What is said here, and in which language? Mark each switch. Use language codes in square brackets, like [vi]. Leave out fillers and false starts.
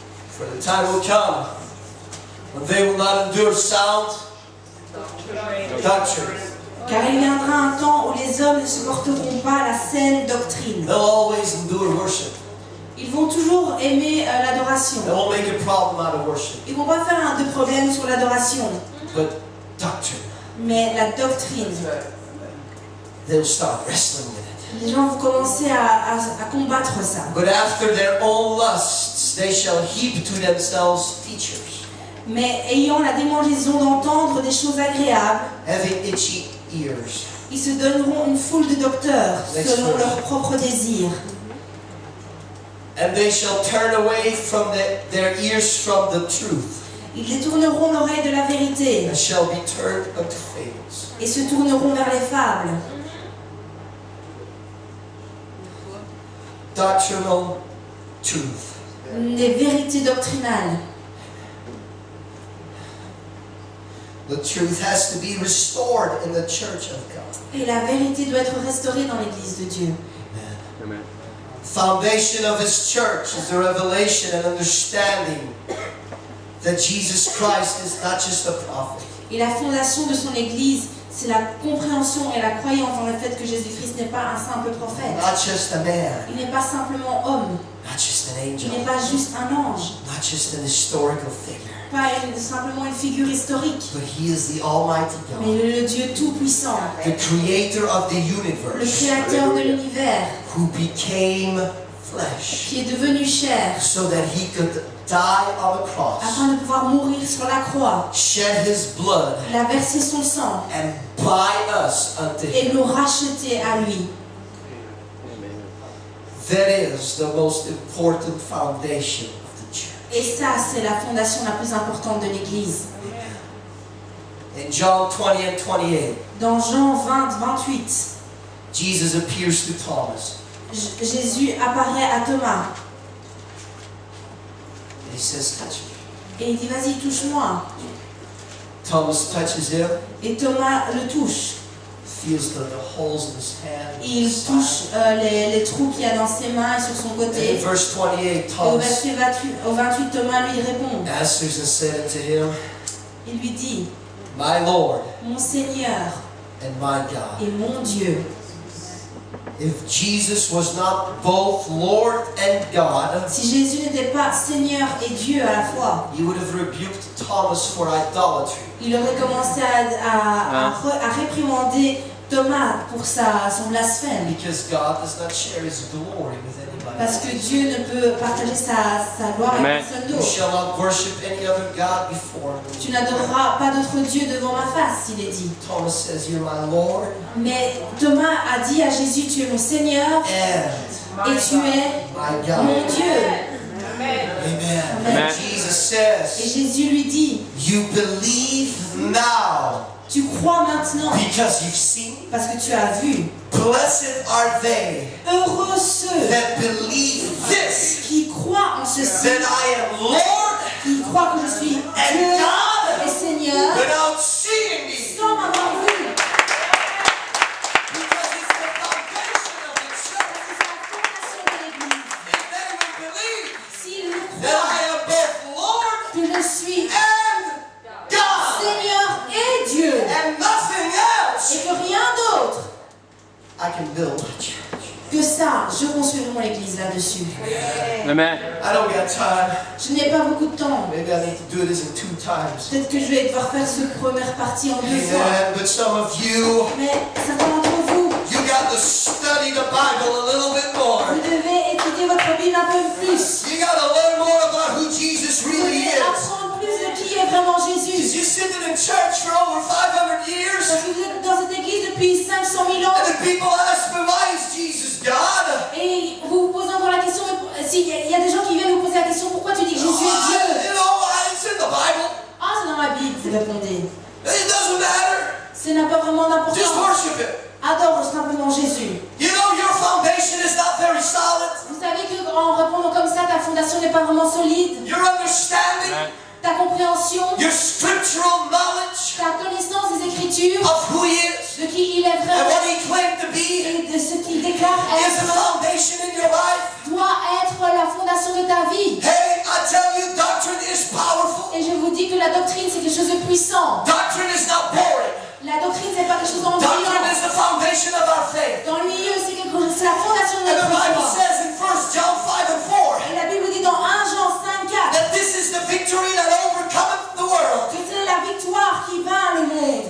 [en] For the time will come when they will not endure sound doctrine. [fr] Car il viendra un temps où les hommes ne supporteront pas la saine doctrine. [en] They'll always endure worship. [fr] Ils vont toujours aimer l'adoration. [en] They won't make a problem out of worship. [fr] Ils vont pas faire de problème sur l'adoration. [en] But doctrine, [fr] Mais la doctrine, [en] they'll start wrestling with it. [fr] Les gens vont commencer à combattre ça. [en] But after their own lusts, they shall heap to themselves teachers, [fr] Mais ayant la démangeaison d'entendre des choses agréables, [en] having itchy ears. [fr] ils se donneront une foule de docteurs [en] Next [fr] selon [en] verse. [fr] leurs propres désirs. [en] And they shall turn away from their ears from the truth, [fr] Ils détourneront l'oreille de la vérité [en] and shall be turned unto fables. [fr] et se tourneront vers les fables. [en] Doctrinal truth. [fr] Des vérités doctrinales. [en] The truth has to be restored in the church of God. [fr] Et la vérité doit être restaurée dans l'Église de Dieu. [en] Amen. Foundation of His church is the revelation and understanding that Jesus Christ is not just a prophet, [fr] Et la fondation de son Église, c'est la compréhension et la croyance dans le fait que Jésus-Christ n'est pas un simple prophète. [en] not just a man, [fr] Il n'est pas simplement homme. [en] not just an [fr] Il [en] angel, [fr] n'est pas juste un ange. [en] not just an historical figure, [fr] Pas simplement une figure historique. [en] but He is the Almighty [fr] Mais [en] God, [fr] le Dieu Tout-Puissant. [en] the Creator of the [fr] Le [en] universe, [fr] Créateur de l'univers. [en] who became flesh [fr] Qui est devenu chair. [en] so that He could die on the cross, [fr] Afin de pouvoir mourir sur la croix. [en] shed His blood, [fr] Il a versé son sang. [en] and buy us unto [fr] Et [en] Him. [fr] nous racheter à lui. [en] That is the most important foundation of the church. [fr] Et ça, c'est la fondation la plus importante de l'Église. [en] In John 20 and 28, [fr] Dans Jean 20, 28, [en] Jesus appears to Thomas. [fr] Jésus apparaît à Thomas. [en] And He says, touch me. [fr] Et il dit, vas-y, touche-moi. [en] Thomas touches Him, [fr] Et Thomas le touche. [en] feels the holes in His hand. [fr] Il [en] side. [fr] touche les trous qu'il y a dans ses mains et sur son [en] And in [fr] côté. [en] verse 28, [fr] Et au [en] Thomas [fr] verset 28, Thomas lui répond. [en] answers and said unto Him, [fr] Il lui dit, [en] My Lord [fr] mon Seigneur [en] and my God. [fr] et mon Dieu. [en] If Jesus was not both Lord and God, [fr] Si Jésus n'était pas Seigneur et Dieu à la fois, [en] He would have rebuked Thomas for idolatry. [fr] il aurait commencé à réprimander Thomas pour son blasphème. [en] Because God does not share His glory with anybody. [fr] Parce que Dieu ne peut partager sa gloire avec [en] Amen. [fr] personne [en] You [fr] d'autre. [en] shall not worship any other God before me. [fr] Tu n'adoreras pas d'autre Dieu devant ma face, il est dit. [en] Thomas says, You're my Lord [fr] Mais Thomas a dit à Jésus, tu es mon Seigneur [en] and [fr] et tu es [en] my [fr] mon [en] God. [fr] Dieu. [en] Amen. [fr] Amen. [en] And Jesus [fr] Et [en] says, [fr] Jésus lui dit, [en] You believe now [fr] tu crois maintenant [en] because you've seen. [fr] parce que tu as vu. [en] Blessed are they [fr] Heureux ceux [en] that believe this, [fr] qui croient en ceci, [en] that I am Lord [fr] qui croient que je suis Dieu [en] and God [fr] et Seigneur [en] without seeing me. [fr] sans m'avoir vu. [en] Because it's the foundation of the church. [fr] C'est la fondation de l'Église. [en] If they will believe [fr] S'ils le [en] that I [fr] croient [en] am both Lord [fr] que je suis [en] and God [fr] Seigneur et Dieu [en] and nothing else, [fr] et que rien d'autre [en] I can build a church. [fr] que ça, je construirai mon Église là-dessus. [en] Amen. I don't got time. [fr] Je n'ai pas beaucoup de temps. [en] Maybe I need to do this in 2 times. [fr] Peut-être que je vais devoir faire cette première partie en 2 fois. [en] Amen. But some of you, [fr] Mais certains d'entre vous, [en] you got to study the Bible a little bit more. [fr] vous devez étudier votre Bible un peu plus. [en] You got to learn more about who Jesus [fr] Vous [en] really [fr] devez [en] is. [fr] apprendre plus de qui est vraiment [en] Because [fr] Jésus. [en] you're sitting in church for over 500 years, [fr] Parce que vous êtes dans cette église depuis 500 000 ans [en] and the people ask me, why is Jesus God? [fr] et vous vous posez encore la question, s'il y a des gens qui viennent vous poser la question, pourquoi tu dis que Jésus est Dieu? [en] It's in the Bible. [fr] Ah, c'est dans la Bible, vous répondez. [en] It doesn't matter. [fr] Ça n'a pas vraiment [en] Just [fr] d'importance. [en] worship Him. [fr] Adore simplement Jésus. [en] You know your foundation is not very solid. [fr] Vous savez qu'en répondant comme ça, ta fondation n'est pas vraiment solide. [en] Your understanding, [fr] Ta compréhension, [en] your scriptural knowledge [fr] ta connaissance des Écritures, [en] of who He is [fr] de qui il est [en] and [fr] vraiment [en] what He claimed to be [fr] et de ce qu'il déclare [en] is the foundation in your life. [fr] doit être la fondation de ta vie. [en] Hey, I tell you, doctrine is powerful. [fr] Et je vous dis que la doctrine, c'est quelque chose de puissant. [en] Doctrine is not boring. [fr] La doctrine, c'est pas quelque chose [en] Doctrine [fr] d'ennuyant. [en] is the foundation of our faith. [fr] D'ennuyeux, c'est quelque chose, c'est la fondation de [en] And the [fr] notre [en] Bible [fr] foi. [en] says in 1 John 5 and 4 [fr] Et la Bible dit dans 1 Jean 5, 4 [en] that this is the victory that overcometh the world. [fr] que c'est la victoire qui vainc le monde.